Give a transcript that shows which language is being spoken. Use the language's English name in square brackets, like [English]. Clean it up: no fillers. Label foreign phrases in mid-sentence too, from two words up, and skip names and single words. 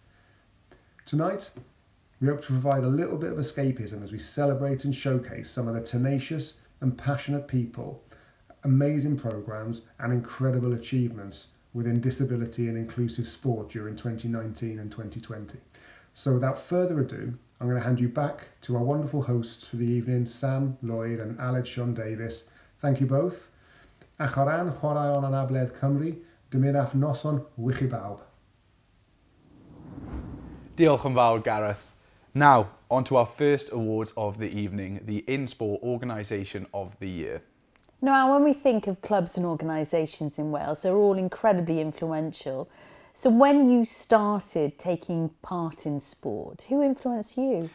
[English] Tonight, we hope to provide a little bit of escapism as we celebrate and showcase some of the tenacious and passionate people, amazing programmes and incredible achievements within disability and inclusive sport during 2019 and 2020. So without further ado, I'm going to hand you back to our wonderful hosts for the evening, Sam, Lloyd and Aled Davies. Thank you both. [Welsh] Chwaraeon Anabledd Cymru, diwethaf noson bawb. Diolch yn fawr, Gareth. [English] Now, on to our first awards of the evening, the InSport Organisation of the Year. Now, when we think of clubs and organisations in Wales, they're all incredibly influential. So when you started taking part in sport, who influenced you?